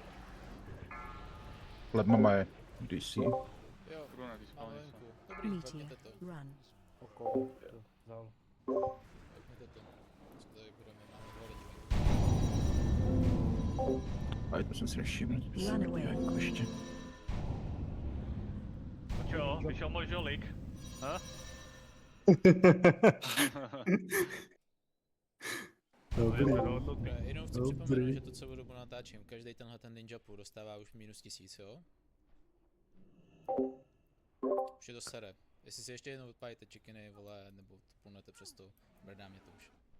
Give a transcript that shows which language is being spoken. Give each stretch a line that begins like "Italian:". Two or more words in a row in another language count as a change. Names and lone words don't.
Czech: Ledma má je DC. Jo, Bruna, ty mám spálně venku. Dobrý, Meteor, vezměte to. run. Vzal. Vezměte to. Co tady budeme, máme dva lidi. A to jsem si nevšiml.
English: Run away.
Czech: Jako ještě.
Slovak: No čo, vyšiel môj žolík? Ha?
Czech: Dobré, jenom chci připomenout, že to celou dobu natáčím. Každý tenhle ten
English: ninja pool
Czech: dostává už minus 1000, jo? Už je to sere. Jestli si ještě jednou odpálíte chickeny, vole, nebo to půlnete přes to, brdá mě to už.